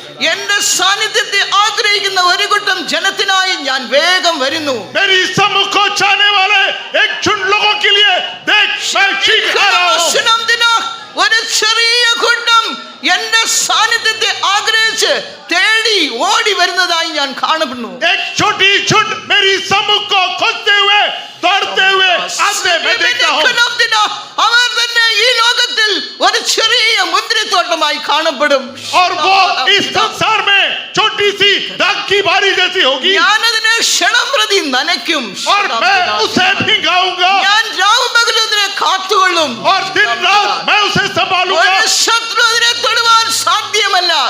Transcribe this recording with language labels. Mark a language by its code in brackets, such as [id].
[ml] എന്റെ സാന്നിധ്യത്തെ ആഗ്രഹിക്കുന്ന ഒരു കൂട്ടം ജനത്തിനായി ഞാൻ വേഗം വരുന്നു [hi] मेरी सम्मुख को चाहने वाले एक झुंड लोगों के लिए देख मैं शीघ्र आ रहा हूं [ml] ഒരു ചെറിയ കൂട്ടം എന്റെ സാന്നിധ്യത്തെ ആഗ്രഹിച്ച് തേടി ഓടി വരുന്നതായി ഞാൻ കാണപ്പെടുന്നു [hi] एक छोटी झुंड मेरी सम्मुख को खोजते हुए दौड़ते हुए आते मैं देखता हूं [ml] അവർ തന്നെ ഈ ലോകത്തിൽ ഒരു ചെറിയ മുന്തിരിത്തോട്ടമായി കാണപ്പെടും [hi] और वो इस संसार में छोटी सी दाग की बारी जैसी होगी [ml] ഞാൻ അതിനെ ക്ഷണം പ്രതി നനയ്ക്കും [hi] और मैं उसे भिंगाऊंगा [ml] ഞാൻ രാവും പകലും അതിനെ കാത്തുകൊള്ളും [hi] और दिन रात मैं उसे संभालूंगा [ml] ഒരു ശത്രു അതിനെ തൊടുവാൻ സാധ്യമല്ല